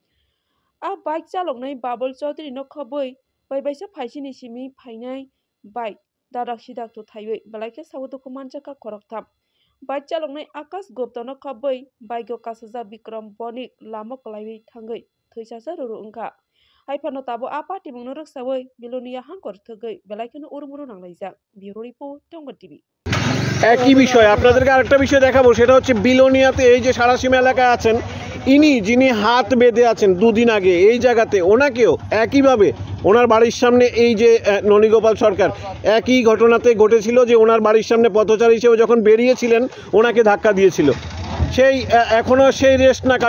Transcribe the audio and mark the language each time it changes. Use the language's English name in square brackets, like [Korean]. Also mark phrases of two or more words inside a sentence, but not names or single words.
[Kok Borok] a bike chaloknai babul chaudhary no khobui baibaisa phaising ni simi phainai bike dadak sidak tuthaiwi belaike sabuduku manjaka khoroktam bike chaloknai akas gupta no khobui bike kasaja bikram bonik lamo klaiwi thangui thuisasa ruru ungka haifano tabo apa timungno ruksawi bilonia hangkor thugui belaikeno urumuru nanglaijak [English] bureau report [Kok Borok] tongo tv [Bangla] একই বিষয় আপনাদেরকে আরেকটা বিষয় দেখাবো সেটা হচ্ছে বিলোনিয়াতে এই যে সারাসীমা এলাকায় আছেন যিনি হাত বেঁধে আছেন দুদিন আগে এই জায়গাতে ওনাকেও একইভাবে ওনার বাড়ির সামনে এই যে ননীগোপাল সরকার একই ঘটনাতে ঘটেছিল যে ওনার বাড়ির সামনে পথচারী হিসেবে যখন বেরিয়েছিলেন ওনাকে ধাক্কা দিয়েছিল সেই এখনও সেই রেস্ট না